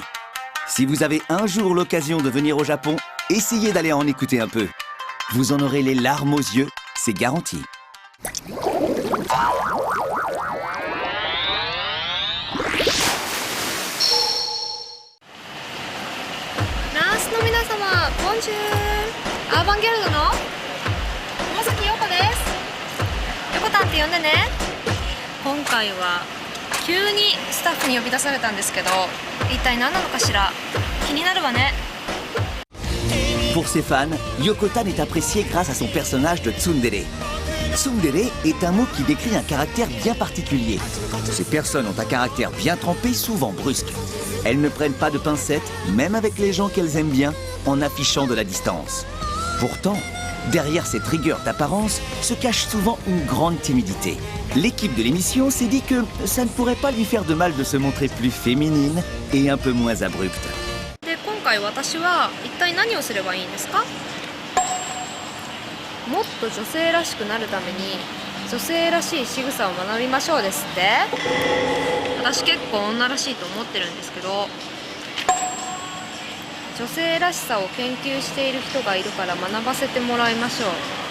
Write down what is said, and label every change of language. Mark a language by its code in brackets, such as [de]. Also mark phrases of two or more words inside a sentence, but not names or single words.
[fr] Si vous avez un jour l'occasion de venir au Japon, essayez d'aller en écouter un peu. Vous en aurez les larmes aux yeux, c'est garanti. [ja] ナースの皆様、ボンジュール。アーバンギャルドの山崎陽子です。横丹って呼んでね。今回は急にスタッフに呼び出されたんですけど、一体何なのかしら。気になるわね。 [fr] Pour ses fans, Yoko-tan est appréciée grâce à son personnage de tsundere. Tsundere est un mot qui décrit un caractère bien particulier. Ces personnes ont un caractère bien trempé, souvent brusque. Elles ne prennent pas de pincettes, même avec les gens qu'elles aiment bien. en affichant de la distance. Pourtant, derrière cette rigueur d'apparence se cache souvent une grande timidité. L'équipe de l'émission s'est dit que ça ne pourrait pas lui faire de mal de se montrer plus féminine et un peu moins abrupte. [ja] で今回私は一体何をすればいいんですか？もっと女性らしくなるために女性らしい仕草を学びましょうですって。私結構女らしいと思ってるんですけど、女性らしさを研究している人がいるから学ばせてもらいましょう。